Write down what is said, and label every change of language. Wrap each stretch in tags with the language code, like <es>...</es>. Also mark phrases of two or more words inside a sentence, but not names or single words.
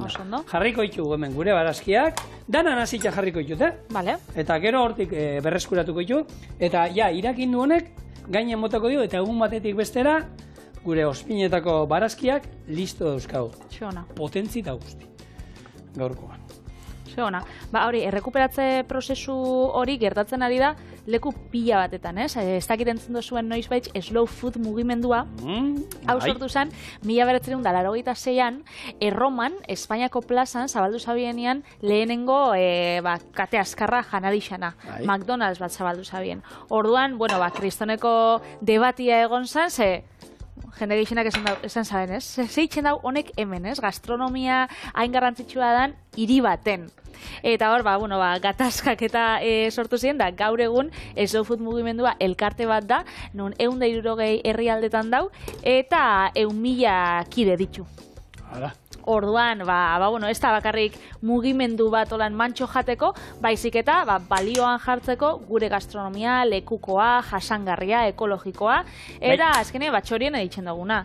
<eu>Jarriko ditugu hemen gure barazkiak, danan hasitza jarriko ditut, eta gero hortik berreskuratuko ditu, eta irakin du honek, gainen motako dio, eta egun batetik bestera, gure ospinetako barazkiak listo dauzkagu. Potentzi eta guzti. Gaurkoan. Hori, errekuperatze prozesu hori gertatzen ari da leku pila batetan, ez? Ez dakit entzun duzuen noizbait</eu> <en>slow food</en> <eu>mugimendua, hau sortu zen, 1986an, Erroman, Espainiako plazan, zabaldu zabienean, lehenengo kate azkarra janarixana, McDonald's bat zabaldu zabien. Orduan, kristoneko debatia egon zen, jende gehienak esan zaben, ez? Zeitzen dau honek hemen, ez? Gastronomia hain garrantzitsua dan hiri baten. Eta hor, gatazkak eta sortu ziren, da gaur egun</eu> <en>slow food</en> <eu>mugimendua elkarte bat da, nun 160 herrialdetan dau, eta 1.000 kide ditu. Orduan, ez da bakarrik mugimendu bat olan mantxo jateko, baizik eta balioan jartzeko gure gastronomia, lekukoa, jasangarria, ekologikoa, eta azkene batxorien editzen duguna.</eu>